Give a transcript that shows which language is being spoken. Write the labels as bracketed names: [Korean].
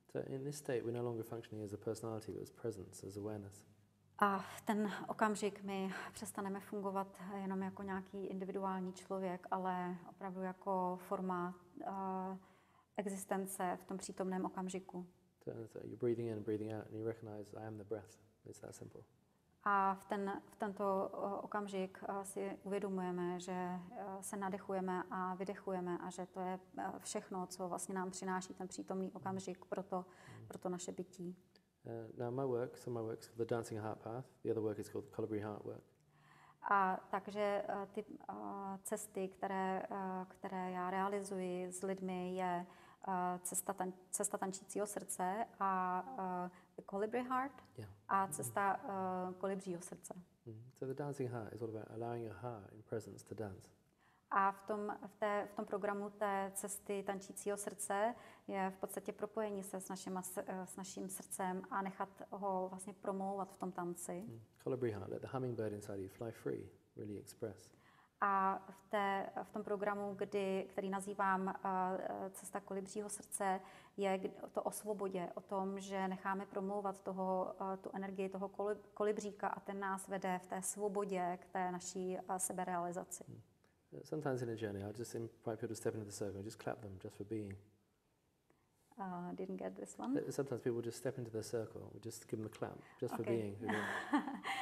[English] So in this state, we're no longer functioning as a personality, but as presence, as awareness. [Czech] A v ten okamžik my přestaneme fungovat jenom jako nějaký individuální člověk, ale opravdu jako forma existence v tom přítomném okamžiku. [English] So you're breathing in, breathing out, and you recognize I am the breath. It's that simple. [Czech] A v tento okamžik si uvědomujeme, že se nadechujeme a vydechujeme a že to je všechno, co vlastně nám přináší ten přítomný okamžik pro to naše bytí. [English] Now my work, some of my work's called the Dancing Heart Path. The other work is called the Colibri Heart Work. [Czech] A takže ty cesty, které já realizuji s lidmi, je cesta tančícího srdce a the Colibri Heart a cesta kolibřího srdce. [English] So the Dancing Heart is all about allowing your heart in presence to dance. [Czech] A v tom programu té cesty tančícího srdce je v podstatě propojení se s naším srdcem a nechat ho vlastně promlouvat v tom tanci. [English] Colibri Heart, let the hummingbird inside you fly free, really express. [Czech] A v tom programu, který nazývám Cesta kolibřího srdce, je to o svobodě, o tom, že necháme promlouvat tu energii toho kolibříka a ten nás vede v té svobodě k té naší seberealizaci. [English] Sometimes in a journey, I just invite people to step into the circle and just clap them just for being. Didn't get this one. Sometimes people just step into the circle, we just give them a clap just for being who they are.